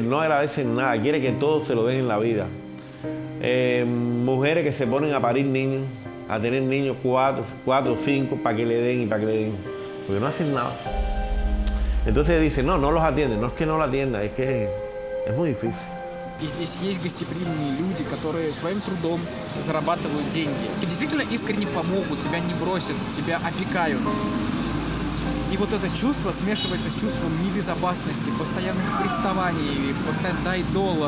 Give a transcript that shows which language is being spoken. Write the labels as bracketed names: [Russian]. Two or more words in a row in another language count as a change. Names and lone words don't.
[Spanish] No agradecen nada, quieren que todo se lo den en la vida. Mujeres que se ponen a parir niños, a tener niños 4 o 5 para que le den y para que le den, porque no hacen nada. Entonces dicen, no los atienden, no es que no lo atiendan, es que es muy difícil. [Russian] И здесь есть гостеприимные люди, которые своим трудом зарабатывают деньги. И действительно искренне помогут, тебя не бросят, тебя опекают. И вот это чувство смешивается с чувством небезопасности, постоянных приставаний, постоянно «дай доллар».